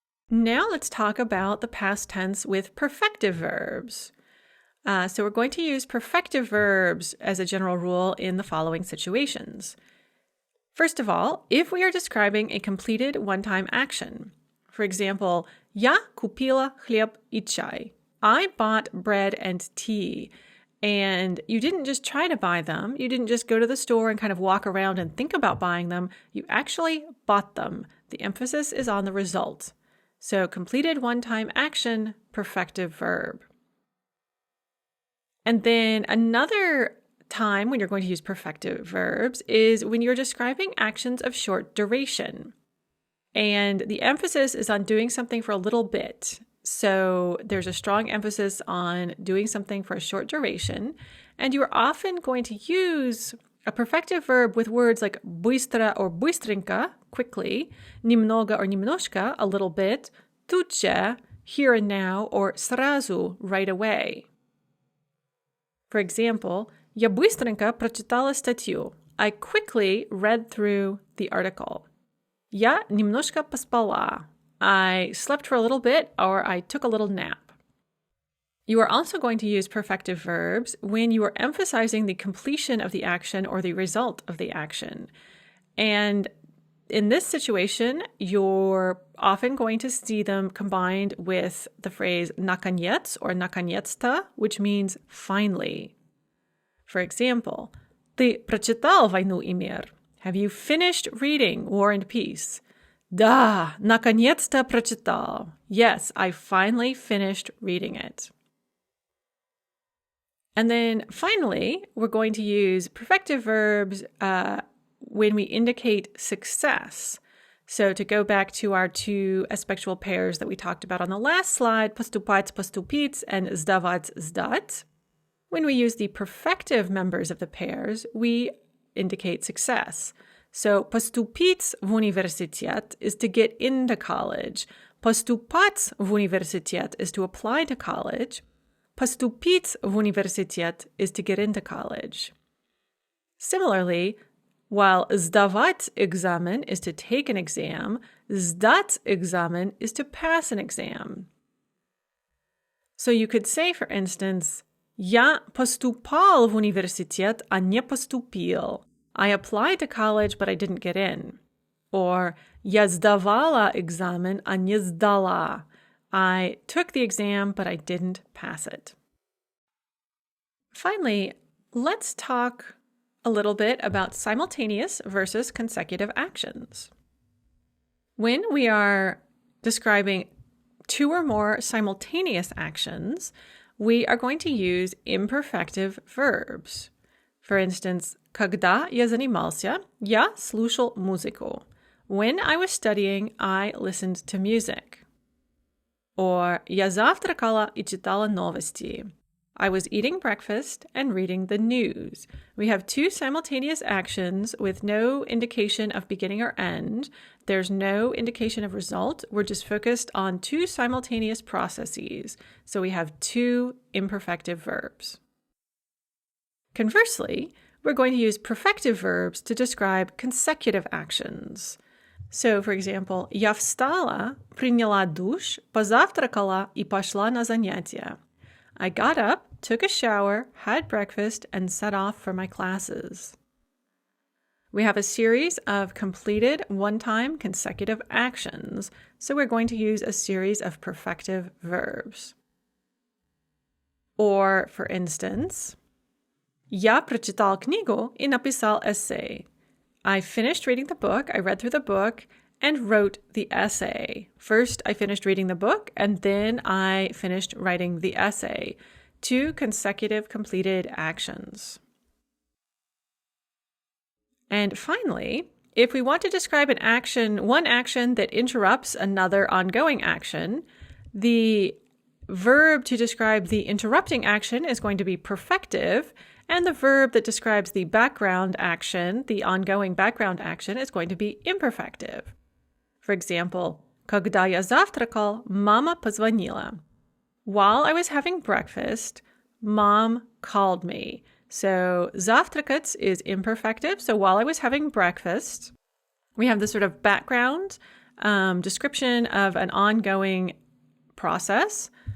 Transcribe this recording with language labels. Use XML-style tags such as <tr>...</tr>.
<en>Now let's talk about the past tense with perfective verbs. So we're going to use perfective verbs as a general rule in the following situations. First of all, if we are describing a completed one-time action. For example,</en> <ru>я купила хлеб и чай.</ru> <en>I bought bread and tea. And you didn't just try to buy them. You didn't just go to the store and kind of walk around and think about buying them. You actually bought them. The emphasis is on the result. So completed one-time action, perfective verb. And then another time when you're going to use perfective verbs is when you're describing actions of short duration. And the emphasis is on doing something for a little bit. So there's a strong emphasis on doing something for a short duration. And you're often going to use a perfective verb with words like быстро or быстренько, quickly, немного or немножко, a little bit,</en> <ru>тут же,</ru> <en>here and now, or сразу, right away. For example,</en> <ru>я быстренько прочитала статью.</ru> <en>I quickly read through the article.</en> <ru>Я немножко поспала.</ru> <en>I slept for a little bit or I took a little nap. You are also going to use perfective verbs when you are emphasizing the completion of the action or the result of the action. And in this situation, you're often going to see them combined with the phrase наконец or наконец-то, which means finally. For example,</en> <ru>ты прочитал «Войну и мир»?</ru> <en>Have you finished reading War and Peace?</en> <ru>Да, наконец-то прочитал.</ru> <en>Yes, I finally finished reading it. And then finally, we're going to use perfective verbs when we indicate success. So to go back to our two aspectual pairs that we talked about on the last slide,</en> <ru>поступать, поступить,</ru> <en>and</en> <ru>сдавать, сдать.</ru> <en>When we use the perfective members of the pairs, we indicate success. So</en> <ru>поступить в университет</ru> <en>is to get into college.</en> <ru>Поступать в университет</ru> <en>is to apply to college.</en> <ru>Поступить в университет</ru> <en>is to get into college. Similarly, while</en> <ru>сдавать экзамен</ru> <en>is to take an exam,</en> <ru>сдать экзамен</ru> <en>is to pass an exam. So you could say, for instance,</en> <ru>я поступал в университет, а не поступил.</ru> <en>I applied to college, but I didn't get in. Or</en> <ru>я сдавала экзамен, а не сдала.</ru> <en>I took the exam, but I didn't pass it. Finally, let's talk a little bit about simultaneous versus consecutive actions. When we are describing two or more simultaneous actions, we are going to use imperfective verbs. For instance,</en> <ru>когда я занимался, я слушал музыку.</ru> <en>When I was studying, I listened to music.</en> <ru>Or я завтракала и читала новости.</ru> <en>I was eating breakfast and reading the news. We have two simultaneous actions with no indication of beginning or end. There's no indication of result. We're just focused on two simultaneous processes. So we have two imperfective verbs. Conversely, we're going to use perfective verbs to describe consecutive actions. So, for example,</en> <ru>я встала, приняла душ, позавтракала и пошла на занятия.</ru> <en>I got up, took a shower, had breakfast, and set off for my classes. We have a series of completed one-time consecutive actions, so we're going to use a series of perfective verbs. Or, for instance,</en> <ru>я прочитал книгу и написал эссе.</ru> <en>I finished reading the book, I read through the book, and wrote the essay. First, I finished reading the book, and then I finished writing the essay. Two consecutive completed actions. And finally, if we want to describe an action, one action that interrupts another ongoing action, the verb to describe the interrupting action is going to be perfective, And the verb that describes the background action, the ongoing background action, is going to be imperfective. For example,</en> <ru>когда я завтракал, мама позвонила.</ru> <en>While I was having breakfast, mom called me. So завтракать is imperfective. So while I was having breakfast, we have this sort of background description of an ongoing process.</en>